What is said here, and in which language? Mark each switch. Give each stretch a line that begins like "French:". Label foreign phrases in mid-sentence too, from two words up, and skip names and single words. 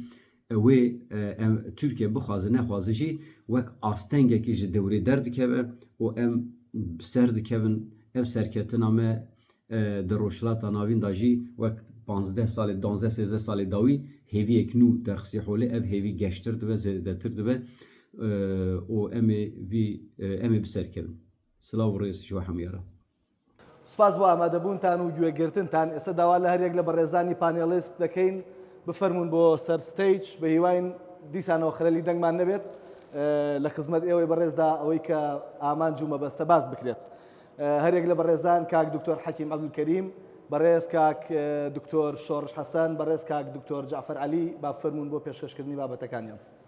Kurdish: Wê Tirkiye bixwaze nexwaze jî wek astengekî ji dewrê derdikeve û em bi ser dikevin ev serketina me di Rojhilata navîn da jî wek 15 salê 12-13 salê dawî hêviyek nû derxisî holê ev hêvî geştir dibe zêdetir dibe û em ê bi ser kevin. Silav û rêz ji we hemû re.
Central Kurdish: سپاس بۆ ئامادەبوونتان و گوێگرتنتان. ئێستا داوا لە هەرێک لە بەڕێزانی پانێلیست دەکەین بفەرمونون بۆ سەر ستەیج بە هیواین دیسانەوە خەلەلی دەنگمان نەبێت لە خزمەت ئێوەی بەڕێزدا ئەوەی کە ئامانج و مەبەستە باس بکرێت. هەرێک لە بەڕێزان کاک دکتۆر حەکیم عەبدولکەریم، بەڕێز کاک دکتۆر شۆڕش حەسەن، بەڕێز کاک دکتۆر جەعفەر عەلی با بفەرمونون بۆ پێشکەشکردنی بابەتەکانیان.